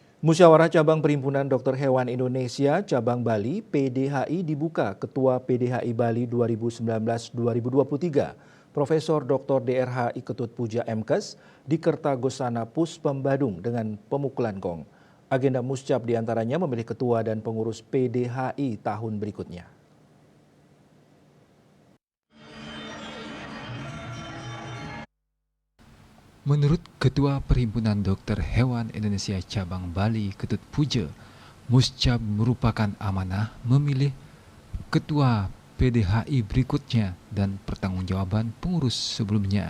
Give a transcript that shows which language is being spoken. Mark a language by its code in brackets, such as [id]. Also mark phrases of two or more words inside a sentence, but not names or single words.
[id] Musyawarah Cabang Perhimpunan Dokter Hewan Indonesia Cabang Bali (PDHI) dibuka Ketua PDHI Bali 2019-2023, Profesor Dr. DRH Iketut Puja Mkes di Kertagosana Puspem Badung dengan pemukulan gong. Agenda muscap diantaranya memilih ketua dan pengurus PDHI tahun berikutnya. Menurut Ketua Perhimpunan Dokter Hewan Indonesia Cabang Bali Ketut Puja, muscap merupakan amanah memilih ketua PDHI berikutnya dan pertanggungjawaban pengurus sebelumnya.